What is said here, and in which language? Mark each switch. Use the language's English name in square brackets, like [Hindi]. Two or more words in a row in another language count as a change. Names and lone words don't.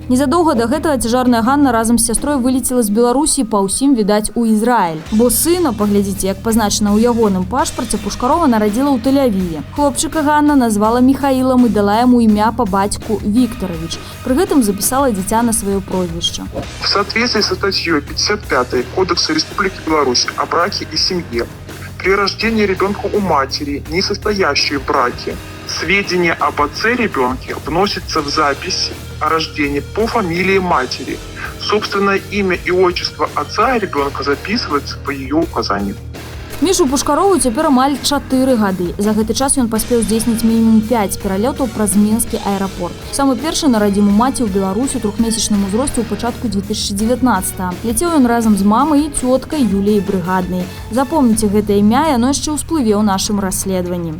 [Belarusian] Незадоўга да гэтага цяжарная Ганна разам з сястрой вылецела з Беларусі, па ўсім відаць у Ізраіль. Бо сына, паглядзіце, як пазначана ў ягоным пашпарце, Пушкарова нарадзіла ў Тель-Авіве. Хлопчыка Ганна назвала Михаілам і дала яму імя па бацьку Віктарович. Пры гэтым запісала дзіця на сваё прозвішча. [Russian] В соответствии со статьей 55 Кодекса Республики Беларусь о браке и семье, при рождении ребенка у матери, не состоящей в браке, сведения об отце ребенка вносятся в запись о рождении по фамилии матери. Собственное имя и отчество отца ребенка записывается по ее указанию. [Belarusian] Мішу Пушкарову цяпер амаль 4 гады. За гэты час ён паспеў здзейсніць мінімум 5 пералётаў праз Мінскі аэрапорт. Самы першы нарадзіў у маці ў Беларусі ў 3-месячным узросце ў пачатку 2019-го. Ляцеў ён разам з мамай і цёткай Юліяй Брыгаднай. Запомніце гэта імя, яно яшчэ ўсплыве ў нашым расследаванні.